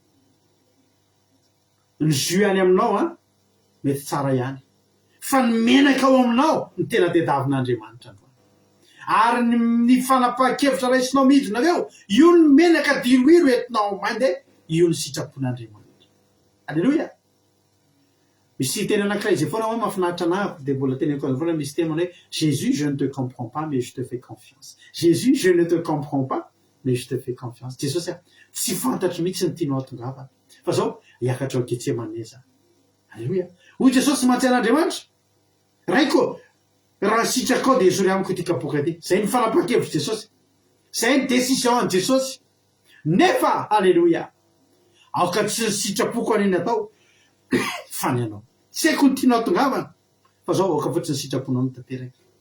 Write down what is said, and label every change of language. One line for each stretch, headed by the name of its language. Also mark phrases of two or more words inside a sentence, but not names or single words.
Malagasy: ny juany aminao mety tsara ihany fa ny menaka ao aminao ny tena tediavin'Andriamanitra ary ny fanapa-kevitra raisinao midina aveo io ny menaka diroiro entinao mandeha io ny sitrapon'Andriamanitra alleloia misy teny anankiray zay foana mahafinaritra anahako de mbola teny ankozy foana misy teny hoe
French: Jésus je ne te comprends pas mais je te fais confiance Jésus je ne te comprends pas mais je te fais confiance
Malagasy: Jesosy tsy fantatry mihitsy ny tianao atongavana fa zao hiakatra ao Getsemane zany alleloia hoy Jesosy mantsy an'Andriamanitra raiko raha sitraka ao de ezory amiko ity kapoka ty zay ny fanapa-kevitra Jesosy zay ny décision an Jesosy nefa alleloia aoka tsy sitrapoko aniny atao fany anao tsy haiko ny tianao atongavana fa zao aoka fotsiny sitraponao ny tanteraky